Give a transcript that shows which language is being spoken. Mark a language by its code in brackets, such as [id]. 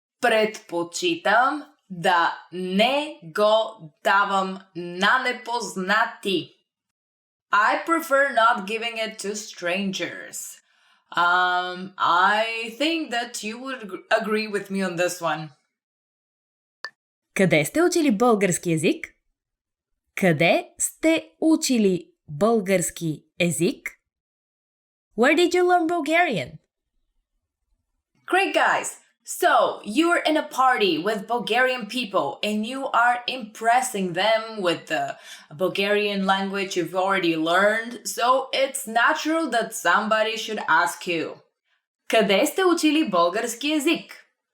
[bg] Предпочитам да не го давам на непознати. [en] I prefer not giving it to strangers. I think that you would agree with me on this one. [bg] Къде сте учили български език? Къде сте учили български език? [en] Where did you learn Bulgarian? Great, guys! So, you're in a party with Bulgarian people and you are impressing them with the Bulgarian language you've already learned, so it's natural that somebody should ask you, [bg] къде сте учили български език?